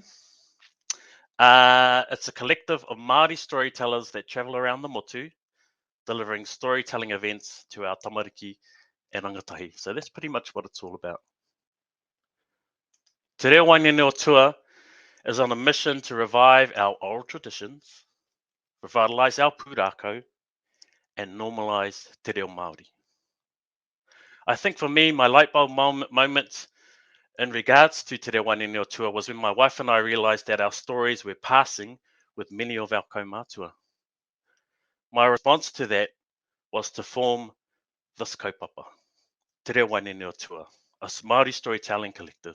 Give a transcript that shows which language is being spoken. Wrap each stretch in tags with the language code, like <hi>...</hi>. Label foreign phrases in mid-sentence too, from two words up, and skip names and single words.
<en>It's a collective of Māori storytellers that travel around the motu, delivering storytelling events to our tamariki and rangatahi. So that's pretty much what it's all about. Te Reo Hihiri is on a mission to revive our oral traditions, revitalise our pūrākau, and normalise</en> <mi>te reo Māori.</mi> <en>I think for me, my light bulb moment in regards to Te Reo Waiata was when my wife and I realized that our stories were passing with many of our kaumātua. My response to that was to form this kaupapa, Te Reo Waiata, a Māori storytelling collective.</en>